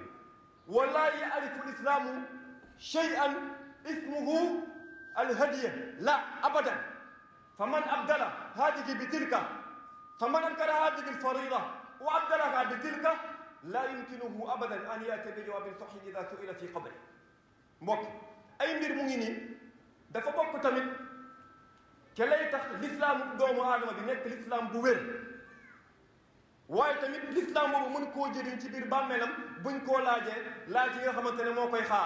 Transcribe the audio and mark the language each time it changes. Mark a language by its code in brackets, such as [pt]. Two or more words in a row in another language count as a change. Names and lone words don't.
[ar] ولا يعرف الإسلام شيئا اسمه الهدية، لا أبدا. فمن أبدل هذه بتلك، فمن أنكر هذه الفريضة وأبدلها بتلك، لا يمكنه أبدا أن يأتي بجواب صحيح إذا سئل في قبره. [wo] mbokk ay mbir mu ngi nii dafa bokk tamit ca lay tax l'islam doomu aadama bi nekk l'islam bu wér, waaye tamit l'islam boobu mën koo jëriñ ci biir bàmmeelam buñ koo laajee laaj yi nga xamante ne moo koy xaar.